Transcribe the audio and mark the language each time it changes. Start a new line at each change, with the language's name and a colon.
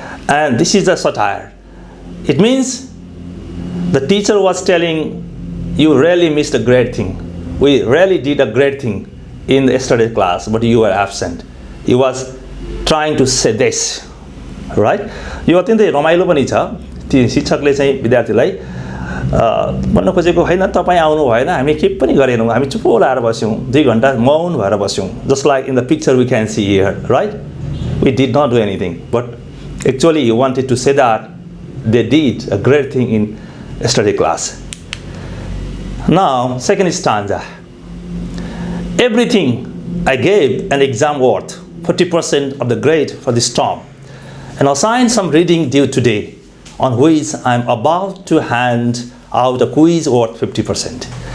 English: And this is a satire. It means the teacher was telling, you really missed a great thing. We really did a great thing in yesterday class, but you were absent. He was trying to say this.
Nepali: Right, यो अत्यन्तै रमाइलो पनि छ. ती शिक्षकले चाहिँ विद्यार्थीलाई भन्न खोजेको हैन, तपाई आउनु भएन, हामी के पनि गरेनौं, हामी चुप लाएर बस्यौं, 2 घण्टा मौन भएर बस्यौं.
English: Just like in the picture we can see here, right? We did not do anything, but actually you wanted to say that they did a great thing in yesterday class. Now, second stanza. Everything I gave an exam worth 40% of the grade for this term, and assign some reading due today, on which I am about to hand out a quiz worth 50%.